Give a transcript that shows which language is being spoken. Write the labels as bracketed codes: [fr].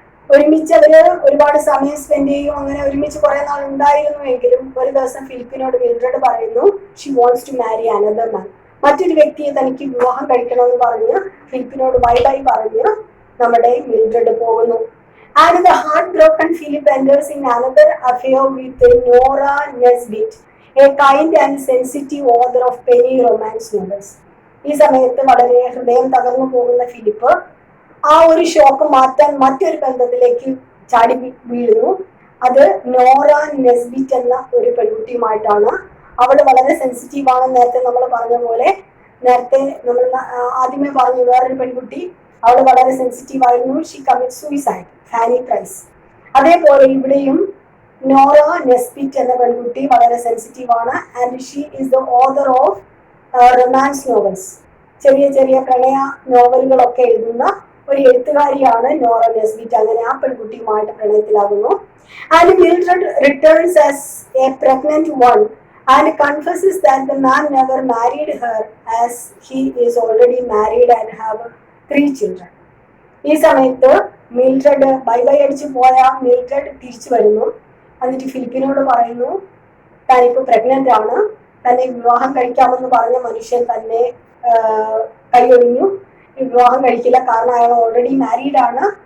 [ml] ഒരുമിച്ച് അവര് ഒരുപാട് സമയം സ്പെൻഡ് ചെയ്യും, അങ്ങനെ ഒരുമിച്ച് കുറെ നാൾ ഉണ്ടായിരുന്നുവെങ്കിലും ഒരു ദിവസം ഫിലിപ്പിനോട് മിൽഡ്രഡ് പറയുന്നു [en] She wants to marry another man. [ml] മറ്റൊരു വ്യക്തിയെ തനിക്ക് വിവാഹം കഴിക്കണമെന്ന് പറഞ്ഞ് ഫിലിപ്പിനോട് ബൈ ബൈ പറഞ്ഞ് നമ്മുടെ മിൽഡ്രഡ് പോകുന്നു. [en] And the heartbroken Philip enters in another affair with Nora Nesbitt, a kind and sensitive author of penny romance novels. [ml] ഈ സമയത്ത് വളരെ ഹൃദയം തകർന്നു പോകുന്ന ഫിലിപ്പ് ആ ഒരു ഷോക്ക് മാറ്റാൻ മറ്റൊരു ബന്ധത്തിലേക്ക് ചാടി വീഴുന്നു. അത് നോറ നെസ്ബിറ്റ് എന്ന ഒരു പെൺകുട്ടിയുമായിട്ടാണ്. അവൾ വളരെ സെൻസിറ്റീവ് ആണ്. നേരത്തെ നമ്മൾ പറഞ്ഞ പോലെ, നേരത്തെ നമ്മൾ ആദ്യമേ പറഞ്ഞു വേറൊരു പെൺകുട്ടി അവൾ വളരെ സെൻസിറ്റീവ് ആയിരുന്നു. [en] she commit suicide, [ml] Fani price. അതേപോലെ ഇവിടെയും നോറ നെസ്ബിറ്റ് എന്ന പെൺകുട്ടി വളരെ സെൻസിറ്റീവ് ആണ്. [en] And she is the author of romance novels. [ml] ചെറിയ ചെറിയ പ്രണയ നോവലുകളൊക്കെ എഴുതുന്ന ഒരു എഴുത്തുകാരിയാണ് നോറ നെസ്ബിറ്റ്. അങ്ങനെ ആ പെൺകുട്ടിയുമായിട്ട് പ്രണയത്തിലാകുന്നു. [en] And Mildred returns as a pregnant one and confesses that the man never married her as he is already married and have 3 children. [ml] ഈ സമയത്ത് Mildred bye bye അടിച്ചു പോയ മിൽഡ്രഡ് തിരിച്ചു വരുന്നു. എന്നിട്ട് ഫിലിപ്പിനോട് പറയുന്നു താനിപ്പോൾ പ്രഗ്നന്റ് ആണ്, തന്നെ വിവാഹം കഴിക്കാമെന്ന് പറഞ്ഞ മനുഷ്യൻ തന്നെ കൈയൊഴിഞ്ഞു, വിവാഹം കഴിക്കില്ല, കാരണം അയാൾ [en] already married [ml] ആണ്.